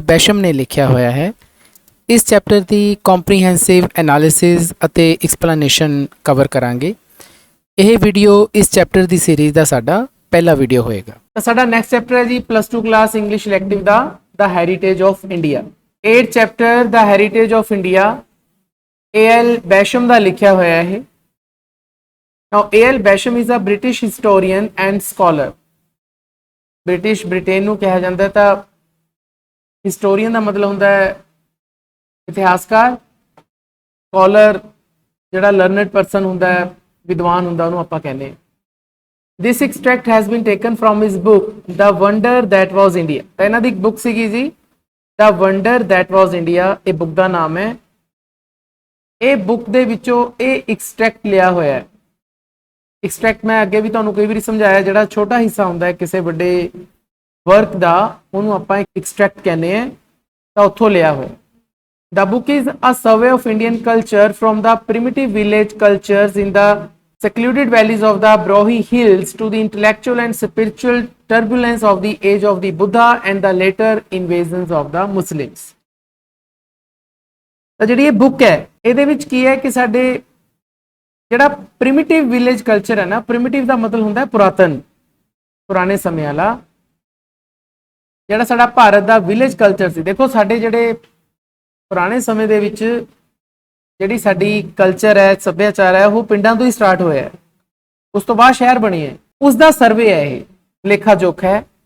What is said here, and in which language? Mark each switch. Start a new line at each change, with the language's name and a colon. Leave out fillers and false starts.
Punjabi: ਬੈਸ਼ਮ ਨੇ ਲਿਖਿਆ ਹੋਇਆ ਹੈ, ਇਸ ਚੈਪਟਰ ਦੀ ਕੰਪਰੀਹੈਂਸਿਵ ਐਨਾਲਿਸਿਸ ਅਤੇ ਐਕਸਪਲੇਨੇਸ਼ਨ ਕਵਰ ਕਰਾਂਗੇ। ਇਹ ਵੀਡੀਓ ਇਸ ਚੈਪਟਰ ਦੀ ਸੀਰੀਜ਼ ਦਾ ਸਾਡਾ ਪਹਿਲਾ ਵੀਡੀਓ ਹੋਏਗਾ। ਤਾਂ ਸਾਡਾ ਨੈਕਸਟ ਚੈਪਟਰ ਹੈ ਜੀ +2 class English elective ਦਾ heritage of India. 8th chapter ਦਾ heritage of India A.L. Basham ਦਾ ਲਿਖਿਆ ਹੋਇਆ ਹੈ।
English: Now A.L. Basham is a British historian and scholar.
Punjabi: Britain ਨੂੰ ਕਿਹਾ ਜਾਂਦਾ, ਤਾਂ ਹਿਸਟੋਰੀਅਨ ਦਾ ਮਤਲਬ ਹੁੰਦਾ ਹੈ ਇਤਿਹਾਸਕਾਰ, ਸਕਾਲਰ ਜਿਹੜਾ ਲਰਨਡ ਪਰਸਨ ਹੁੰਦਾ ਹੈ, ਵਿਦਵਾਨ ਹੁੰਦਾ, ਉਹਨੂੰ ਆਪਾਂ ਕਹਿੰਦੇ ਹਾਂ।
English: This extract has been taken from his book The Wonder That Was India।
Punjabi: ਤਾਂ ਇਹਨਾਂ ਦੀ ਇੱਕ ਬੁੱਕ ਸੀਗੀ ਜੀ The Wonder That Was India, ਇਹ ਬੁੱਕ ਦਾ ਨਾਮ ਹੈ। ਇਹ ਬੁੱਕ ਦੇ ਵਿੱਚੋਂ ਇਹ ਐਕਸਟ੍ਰੈਕਟ ਲਿਆ ਹੋਇਆ ਹੈ। ਐਕਸਟ੍ਰੈਕਟ ਮੈਂ ਅੱਗੇ ਵੀ ਤੁਹਾਨੂੰ ਕਈ ਵਾਰੀ ਸਮਝਾਇਆ, ਜਿਹੜਾ ਛੋਟਾ ਹਿੱਸਾ ਹੁੰਦਾ ਹੈ ਕਿਸੇ ਵੱਡੇ ਵਰਕ ਦਾ, ਉਹਨੂੰ ਆਪਾਂ ਐਕਸਟ੍ਰੈਕਟ ਕਹਿੰਦੇ ਹਾਂ। ਤਾਂ ਉੱਥੋਂ ਲਿਆ ਹੋਇਆ।
English: The book is a survey of Indian culture from the primitive village cultures in the secluded valleys of the Brohi Hills to the intellectual and spiritual turbulence of the age of the Buddha and the later invasions of the Muslims।
Punjabi: ਤਾਂ ਜਿਹੜੀ ਇਹ book ਹੈ, ਇਹਦੇ ਵਿੱਚ ਕੀ ਹੈ ਕਿ ਸਾਡੇ ਜਿਹੜਾ ਪ੍ਰਿਮਿਟਿਵ ਵਿਲੇਜ ਕਲਚਰ ਹੈ ਨਾ, ਪ੍ਰਿਮਿਟਿਵ ਦਾ ਮਤਲਬ ਹੁੰਦਾ ਹੈ ਪੁਰਾਤਨ, ਪੁਰਾਣੇ ਸਮੇਂ ਵਾਲਾ ਜਿਹੜਾ ਸਾਡਾ ਭਾਰਤ ਦਾ ਵਿਲੇਜ ਕਲਚਰ ਸੀ। ਦੇਖੋ ਸਾਡੇ ਜਿਹੜੇ ਪੁਰਾਣੇ ਸਮੇਂ ਦੇ ਵਿੱਚ ਜਿਹੜੀ ਸਾਡੀ ਕਲਚਰ ਹੈ, ਸੱਭਿਆਚਾਰ ਹੈ, ਉਹ ਪਿੰਡਾਂ ਤੋਂ ਹੀ ਸਟਾਰਟ ਹੋਇਆ ਹੈ, ਉਸ ਤੋਂ ਬਾਅਦ ਸ਼ਹਿਰ ਬਣੇ ਹੈ, ਉਸ ਦਾ ਸਰਵੇ ਹੈ, ਇਹ ਲੇਖਾ ਜੋਖਾ ਹੈ।